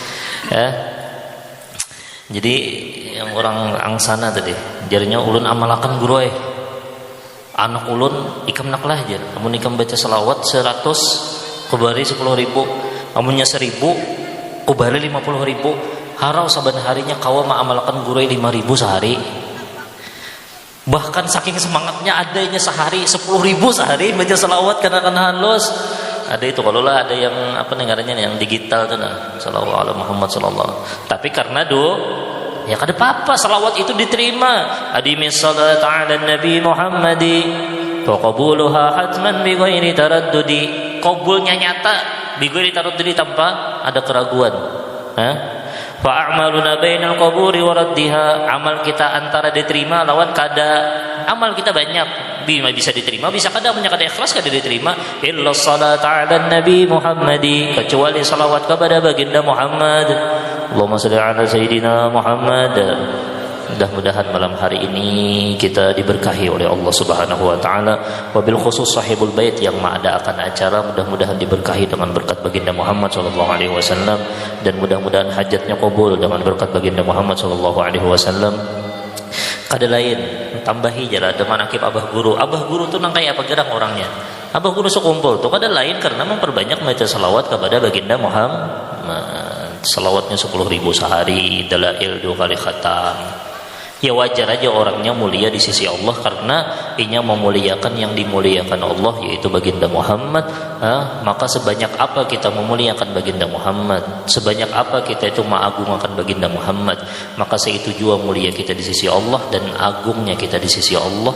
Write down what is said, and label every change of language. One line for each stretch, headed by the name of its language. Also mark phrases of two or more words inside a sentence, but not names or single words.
Banjar: Jadi yang orang angsana tadi jarinya ulun amalakan guru anak ulun ikam naklah aja amun ikam baca selawat 100 kubari 10.000 amunnya 1.000 kubari 50.000 harau saban harinya kawa ma'amalakan guru 5.000 sehari bahkan saking semangatnya adanya sehari 10.000 sehari baca selawat karena halus ada itu kalau lah ada yang apa nengarannya yang digital tuh nah
Arabic: صلى الله عليه محمد صلى الله
Banjar: tapi karena ya kada apa-apa salawat itu diterima
Arabic: أي من صلاة على النبي محمد فقبولها حتما بغير تردد
Banjar: qabulnya nyata
Arabic: بغير تردد
Banjar: tanpa ada keraguan
Arabic: فأعمالنا بين القبول وردها
Banjar: amal kita antara diterima lawan kada amal kita banyak bisa diterima bisa kada punya kada ikhlas kada diterima
Arabic: إلا صلاة على النبي محمد
Banjar: kecuali salawat kepada baginda Muhammad
Arabic: اللهم صل على سيدنا محمد.
Banjar: Mudah-mudahan malam hari ini kita diberkahi oleh Allah
Arabic: سبحانه وتعالى, وبالخصوص صاحب البيت
Banjar: yang mengadakan acara mudah-mudahan diberkahi dengan berkat baginda Muhammad
Arabic: صلى الله عليه وسلم
Banjar: dan mudah-mudahan hajatnya kabul dengan berkat baginda Muhammad
Arabic: صلى الله عليه وسلم.
Banjar: Kada lain tambahi jala ada manakib abah guru tuh nang kaya apa gerang orangnya abah guru sekumpul tuh kada lain karena memperbanyak baca salawat kepada baginda Muhammad salawatnya 10.000 sehari dalail 2 kali khatam ya wajar aja orangnya mulia di sisi Allah karena inya memuliakan yang dimuliakan Allah yaitu baginda Muhammad. Maka sebanyak apa kita memuliakan baginda Muhammad, sebanyak apa kita itu mengagungkan baginda Muhammad, maka seitu jua mulia kita di sisi Allah dan agungnya kita di sisi Allah.